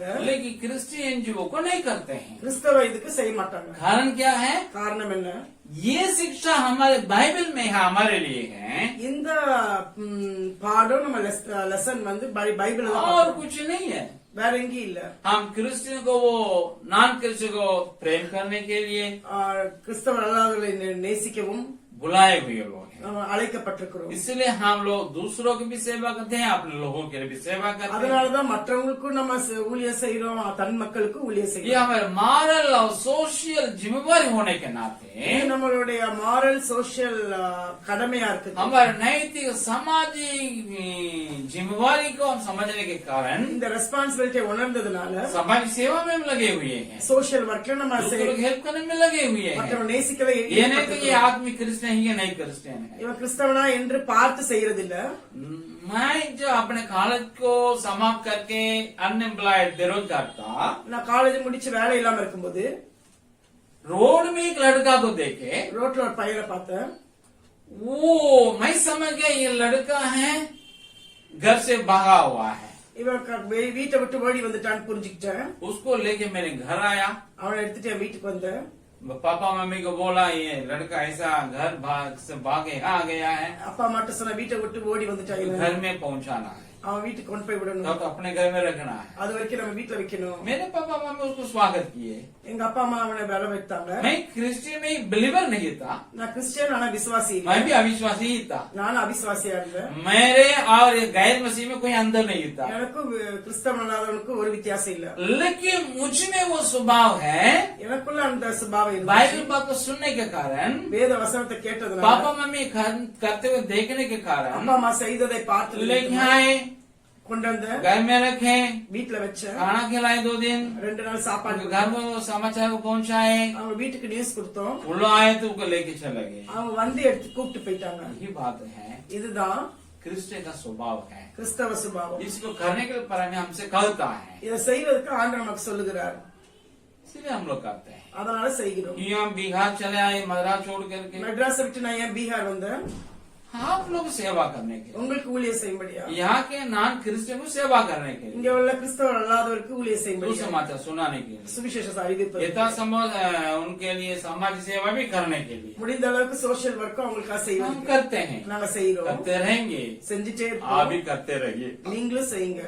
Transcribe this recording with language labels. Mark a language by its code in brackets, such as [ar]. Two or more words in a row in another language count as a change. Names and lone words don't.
[hi] लेकिन [en] Christian NGO [hi] को नहीं करते हैं। [ta] கிறிஸ்தவ இதுக்கு செய்ய மாட்டாங்க. [hi] कारण क्या है? [ta] காரணம் என்ன? [hi] ये शिक्षा हमारे बाइबल में है, हमारे लिए है, [ta] இந்த பாடம் நம்ம லெசன் பைபிள் [hi] और कुछ नहीं है। [ta] வேற எங்கேயும் இல்ல. [hi] हम क्रिश्चियन को वो [en] non Christian [hi] को प्रेम करने के लिए, [ta] கிறிஸ்தவர் அல்லாதவர்களை நேசிக்கவும், [hi] बुलाए हुए लोग हैं। [ta] நம்ம அழைக்கப்பட்டிருக்கிறோம். [hi] इसलिए हम लोग दूसरों की भी सेवा करते हैं, अपने लोगों के लिए भी सेवा करते हैं। [ta] அதனாலதான் மற்றவங்களுக்கும் நம்ம ஊழியம் செய்யறோம், தன் மக்களுக்கும் ஊழியம் [hi] ये [ta] செய்யறோம். [hi] हमारे मॉरल और सोशल जिम्मेवारी होने के नाते [ta] இது நம்மளுடைய [en] moral social [ta] கடமையா இருக்குது. [hi] हमारे नैतिक सामाजिक जिम्मेवारी को हम समझने के कारण [ta] இந்த ரெஸ்பான்சிபிலிட்டி உணர்ந்ததுனால [hi] समाज सेवा में हम लगे हुए हैं, [en] social workல [ta] நம்ம [hi] दूसरों की हेल्प करने में लगे हुए हैं। [ta] மற்றவங்க நேசிக்கவே [hi] ये नहीं कि ये आदमी क्रिश्चियन है या नहीं क्रिश्चियन है। [ta] இவன் கிறிஸ்தவனா என்று பார்த்து செய்யறது இல்ல. [hi] मैं जो अपने कॉलेज को समाप्त करके अनएम्प्लॉयड बेरोजगार था, [ta] நான் காலேஜ் முடிச்சு வேலை இல்லாம இருக்கும்போது [hi] रोड में एक लड़का को देखे, [ta] ரோட்ல ஒரு பையனை பார்த்தேன். [hi] वो मैं समझ गया ये लड़का है घर से भागा हुआ है। [ta] இவன் வீட்டை விட்டு ஓடி வந்துட்டான்னு புரிஞ்சுக்கிட்டேன். [hi] उसको लेके मेरे घर आया, [ta] அவனை எடுத்துட்டு என் வீட்டுக்கு வந்தேன். [hi] पापा मम्मी को बोला ये लड़का ऐसा घर से भागे आ गया है, [ta] அப்பா அம்மாட்ட சொன்ன வீட்டை விட்டு ஓடி வந்துட்டான் இவன். [hi] घर में पहुंचाना है, [ta] அவன் வீட்டுக்கு கொண்டு போய் விடணும். [hi] तब अपने घर में रखना है। [ta] அது வரைக்கும் நம்ம வீட்டுல வைக்கணும். [hi] मेरे पापा मम्मी उसको स्वागत किए। [ta] எங்க அப்பா अम्मा அவனை வேலை வைத்தாங்க. [hi] मैं क्रिश्चियन में बिलीवर नहीं था, [ta] நான் கிறிஸ்டியன் ஆனா விசுவாசி இல்ல. [hi] मैं भी अविश्वासी ही था। [ta] நானும் அவிசுவாசியா இருந்தேன். [hi] मेरे और ये गैर मसीह में कोई अंतर नहीं था, [ta] எனக்கும் கிறிஸ்தவன் அல்லாதவனுக்கும் ஒரு வித்தியாசம் இல்ல. [hi] लेकिन मुझ में वो स्वभाव है। [ta] எனக்குள்ள அந்த சுபாவம் இருந்துச்சு. [hi] बाइबल बात को सुनने के कारण, [ta] வேத வசனத்தை கேட்டதுனால, [hi] पापा मम्मी करते हुए देखने के कारण [ta] அப்பா அம்மா செய்ததை பார்த்து [hi] लेके आए, [ta] கொண்டு வந்த [hi] घर में रखे, [ta] வீட்டுல வச்சேன். [hi] खाना खिलाए 2 दिन, [ta] 2 நாள் சாப்பாடு [hi] घर में वो समाचार को पहुंचाए, [ta] அவங்க வீட்டுக்கு நியூஸ் கொடுத்தோம். [hi] वो लोग आए तो उनको लेके चले गए। [ta] அவங்க வந்து எடுத்து கூப்பிட்டு போயிட்டாங்க. [hi] यही बात है, [ta] இதுதான் [hi] क्रिश्चियन का स्वभाव है। [ta] கிறிஸ்தவ சுபாவம். [hi] इसको करने के लिए परमेश्वर हमसे कहता है, [ta] இதை செய்வதற்கு ஆண்டவர் நமக்கு சொல்லுகிறார். [hi] इसलिए हम लोग करते हैं। [ta] அதனால செய்கிறோம். [hi] कि हम बिहार चले आए मद्रास छोड़ करके, [ta] மெட்ராஸ் விட்டு நான் ஏன் பீகார் வந்தேன்? [hi] आप लोग सेवा करने के लिए, [ta] உங்களுக்கு ஊழியம் செய்யும்படியா. [hi] यहाँ के [en] non Christian [hi] को सेवा करने के लिए, [ta] இங்க உள்ள கிறிஸ்தவர் அல்லாதவருக்கு ஊழியம் [hi] दो [ta] செய்யும்படியா. [hi] समाचार सुनाने के लिए, [ta] சுவிசேஷ அறிவிப்பு. [hi] यथासंभव उनके लिए समाज सेवा भी करने के लिए [ta] முடிந்த அளவுக்கு [en] social work [ta] அவங்களுக்காக [hi] हम [ta] செய்வோம். [hi] करते हैं, [ta] நாங்க செய்யறோம். [hi] करते रहेंगे, [ta] செஞ்சுட்டே [hi] आप [ta] இருப்போம். [hi] भी करते रहिए। [ta] நீங்களும் செய்யுங்க.